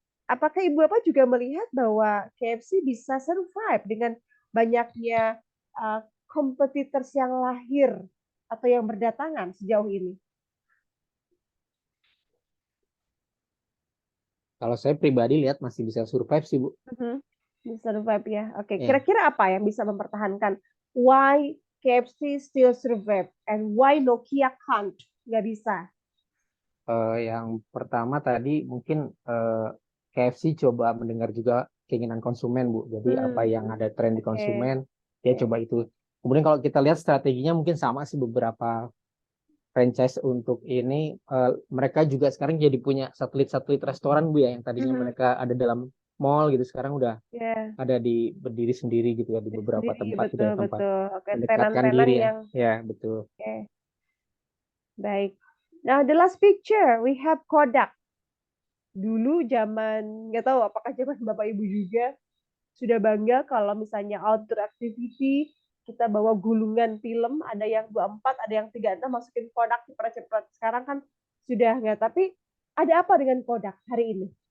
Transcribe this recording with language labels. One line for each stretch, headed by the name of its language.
Indonesian: Apakah Ibu Bapak juga melihat bahwa KFC bisa survive dengan banyaknya competitors yang lahir atau yang berdatangan sejauh ini? Kalau saya pribadi lihat masih bisa survive sih Bu. Bisa survive ya. Oke, kira-kira apa yang bisa mempertahankan?
English: Why KFC still survive and why Nokia can't?
Indonesian: Nggak bisa. Yang pertama tadi mungkin KFC coba mendengar juga keinginan konsumen Bu. Jadi apa yang ada tren di konsumen, dia coba itu. Kemudian kalau kita lihat strateginya mungkin sama sih beberapa franchise untuk ini. Mereka juga sekarang jadi punya satelit-satelit restoran Bu ya, yang tadinya mereka ada dalam mall gitu, sekarang udah ada di berdiri sendiri gitu ya di beberapa tempat gitu ya, tempat mendekatkan diri ya. Ya betul. Baik. Nah,
English: the last picture we have Kodak.
Indonesian: Dulu zaman, nggak tahu apakah zaman Bapak Ibu juga sudah bangga kalau misalnya outdoor activity kita bawa gulungan film, ada yang 24, ada yang 36, masukin Kodak cepat-cepat. Sekarang kan sudah nggak, tapi ada apa dengan Kodak hari ini?